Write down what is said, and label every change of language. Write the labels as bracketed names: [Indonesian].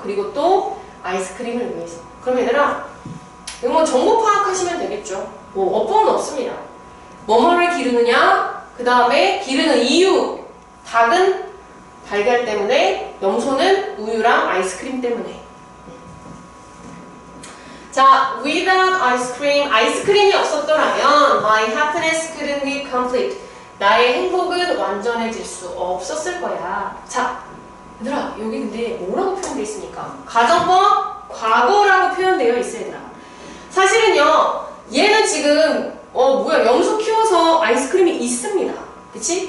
[Korean] 그리고 또 아이스크림을 위해서. 그럼 얘들아, 이거 뭐 정보 파악하시면 되겠죠. 뭐 어법은 없습니다. 뭐뭐를 기르느냐, 그 다음에 기르는 이유. 닭은 달걀 때문에, 염소는 우유랑 아이스크림 때문에. [English] 자, without ice cream, [Korean] 아이스크림이 없었더라면 [English] my happiness couldn't be complete. [Korean] 나의 행복은 완전해질 수 없었을 거야. 자, 얘들아, 여기 근데 뭐라고 표현되어 있습니까? 가정법 과거라고 표현되어 있어야 되나? 사실은요, 얘는 지금 염소 키워서 아이스크림이 있습니다. 그치?